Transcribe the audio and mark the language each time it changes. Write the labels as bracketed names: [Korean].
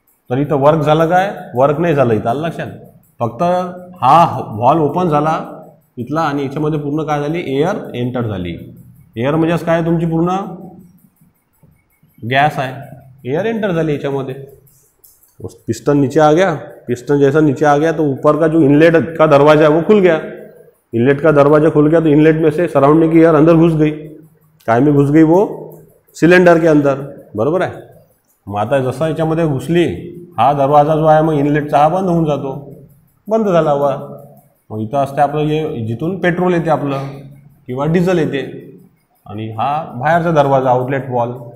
[Marathi] तर इथं वर्क झालं काय? वर्क नाही झालं इथं, आलं लक्षात. फक्त हा व्हॉल्व ओपन झाला इथला आणि याच्यामध्ये पूर्ण काय झाली, एअर एंटर झाली. एअर म्हणजे काय, तुमची पूर्ण [Hindi] गैस है, [Marathi] एयर एंटर झाली याच्यामध्ये. [Hindi] पिस्टन नीचे आ गया, पिस्टन जैसा नीचे आ गया तो ऊपर का जो इनलेट का दरवाजा है वो खुल गया. इनलेट का दरवाजा खुल गया तो इनलेट में से सराउंडिंग की एयर अंदर घुस गई. काय में घुस गई? वो सिलेंडर के अंदर, [Marathi] बरोबर आहे. मग आता जसं याच्यामध्ये घुसली, हा दरवाजा जो आहे मग इनलेटचा हा बंद होऊन जातो, बंद झाला हवा. मग इथं असते आपलं हे जिथून पेट्रोल येते आपलं किंवा डिझेल येते, आणि हा बाहेरचा दरवाजा आउटलेट वॉल.